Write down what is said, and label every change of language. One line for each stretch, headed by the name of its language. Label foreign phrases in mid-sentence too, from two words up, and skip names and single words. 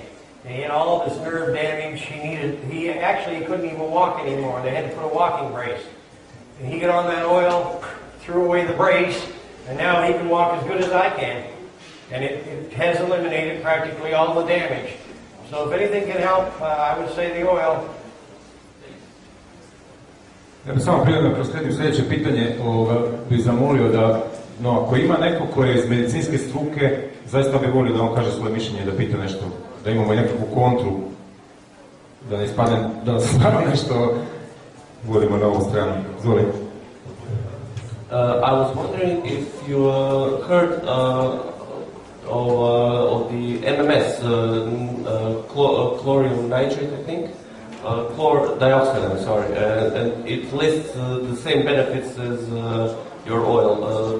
English: And he had all this nerve damage. He actually couldn't even walk anymore. They had to put a walking brace. And he got on that oil, threw away the brace, and now he can walk as good as I can. And it has eliminated practically all the damage. So if anything can help, I would say the oil.
Bosnian: Ja bih samo prije da proslijedim sljedeće pitanje, bih zamolio da, ako ima neko ko je iz medicinske struke, zaista bih volio da on kaže svoje mišljenje, da pita nešto, da imamo i nekakvu kontru, da ne ispadne, da stvarno nešto vodimo na ovu stranu. Izvoli.
English: I was wondering if you heard of the MMS, chlorine nitrate, I think. Chlor dioxide, I'm sorry, and it lists the same benefits as your oil.